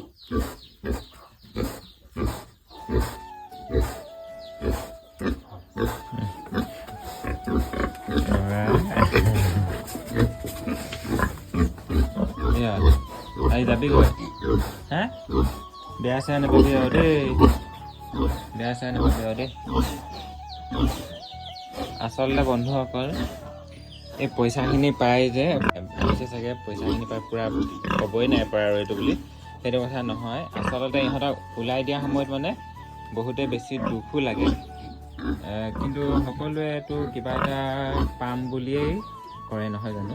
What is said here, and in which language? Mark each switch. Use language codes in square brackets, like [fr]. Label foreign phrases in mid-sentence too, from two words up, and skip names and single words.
[id] Ay tapi gue, hah? Biasa nih periode, biasa nih periode. [as] আচলতে বন্ধুসকল এই পইচাখিনি পাই যে ভাবিছে চাগে পইচাখিনি পাই পূৰা ক'বই নাই পৰা আৰু এইটো বুলি সেইটো কথা নহয়। আচলতে ইহঁতক ওলাই দিয়া সময়ত মানে বহুতে বেছি দুখো লাগে, কিন্তু সকলোৱেতো কিবা এটা পাম বুলিয়েই কৰে নহয় জানো।